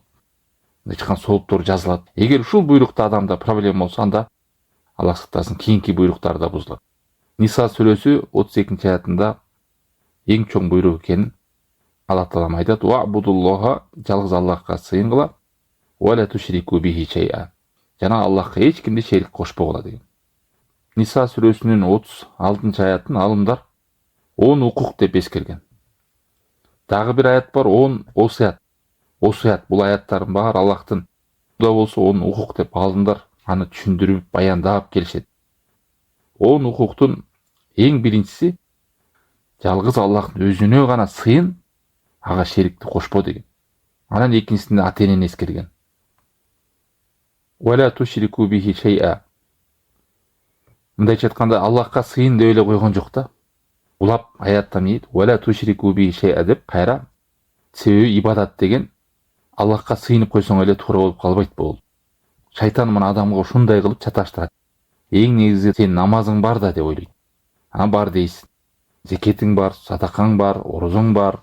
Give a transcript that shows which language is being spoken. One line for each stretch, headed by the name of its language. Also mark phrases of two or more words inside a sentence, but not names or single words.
Kyrgyz: Мындайча айтканда сооптор жазылат. Эгер ушул буйрукта адамда проблема болсо, анда Аллах сактасын, кийинки буйруктар да бузулат. Ниса сүрөсү 32 аятында эң чоң буйрук экенин Аллах Таалам айтат:
Arabic: "واعبدوا الله",
Kyrgyz: жалгыз Аллахка сыйынгыла,
Arabic: "ولا تشركوا به شيئا",
Kyrgyz: жана Аллахка эч кимди шерик кошпогула деген. Ниса сүрөсүнүн 36 аятын алымдар 10 укук деп эскерген. Дагы бир аят бар, 10 осуят. Осуят бул аяттардын баары Аллахтын да болсо 10 укук деп алымдар аны түшүндүрүп, баяндап келишет. 10 укуктун эң биринчиси жалгыз Аллахтын өзүнө гана сыйын, ага шерикти кошпо деген. Анан экинчисинде ата-энени эскерген.
Arabic: "ولا تشركوا به شيئا".
Kyrgyz: Мындайча айтканда, Аллахка сыйын деп эле койгон жок да. Улап аяттан ийет,
Arabic: "ولا تشركوا به شيئا"
Kyrgyz: деп кайра. Себеби ибадат деген Аллахка сыйынып койсоң эле туура болуп калбайт бул. Шайтан мына адамга ушундай кылып чаташтырат. Эң негизи сен намазың бар да деп ойлойт. Бар дейсиң. Зекетиң бар, садакаң бар, орозоң бар.